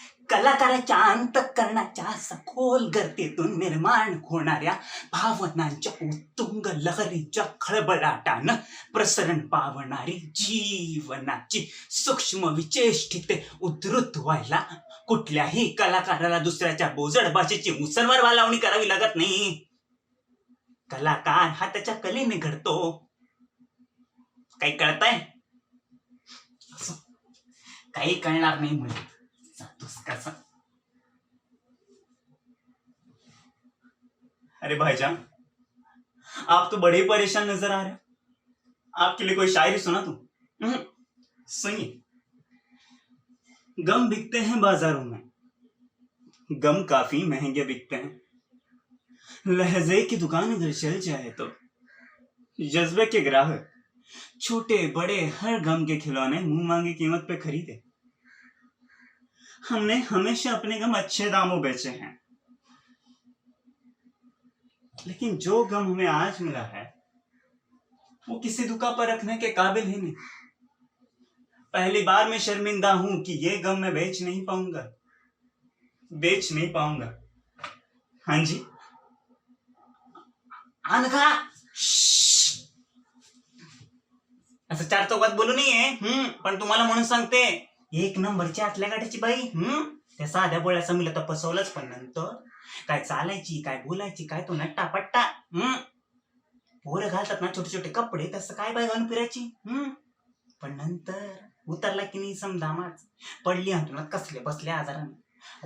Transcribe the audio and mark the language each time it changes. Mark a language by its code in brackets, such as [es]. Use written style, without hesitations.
[mr] कलाकाराच्या अंतःकरणाच्या सखोल गर्तेतून निर्माण होणाऱ्या भावनांच्या उत्तुंग लहरीच्या खळबळाटानं प्रसरण पावणारी जीवनाची सूक्ष्म विचेष्टिते उद्धृत व्हायला कुठल्याही कलाकाराला दुसऱ्याच्या बोजड भाषेची मुसलवार लावणी करावी लागत नाही. कलाकार हा त्याच्या कलेने घडतो. काही कळतंय? काही कळणार नाही म्हणजे जातोस कसा? [hi] अरे भाईजान, आप तो बड़े परेशान नजर आ रहे हो. आपके लिए कोई शायरी सुना तुम? सुनिए. गम बिकते हैं बाजारों में, गम काफी महंगे बिकते हैं. लहजे की दुकान अगर चल जाए तो जज्बे के ग्राहक छोटे बड़े हर गम के खिलौने मुंह मांगी कीमत पे खरीदे. हमने हमेशा अपने गम अच्छे दामों बेचे हैं, लेकिन जो गम हमें आज मिला है वो किसी दुका पर रखने के काबिल ही नहीं। पहली बार मैं शर्मिंदा हूं कि ये गम मैं बेच नहीं पाऊंगा, बेच नहीं पाऊंगा। [mr] हाँ जी, अनघा असं चार चौकात बोलू नाहीये, पण तुम्हाला म्हणून सांगते, एक नंबरची आतल्या गाठीची बाई, त्या साध्या बोळ्याचा मुलं तर फसवलंच, पण नंतर काय चालायची, काय बोलायची, काय तो नट्टापट्टा, पोरं घालतात ना छोटे छोटे कपडे, तसं काय बाई घालून फिरायची, पण नंतर उतरला की नाही समजा माच, पडली अंतुनात कसले बसले आजाराने.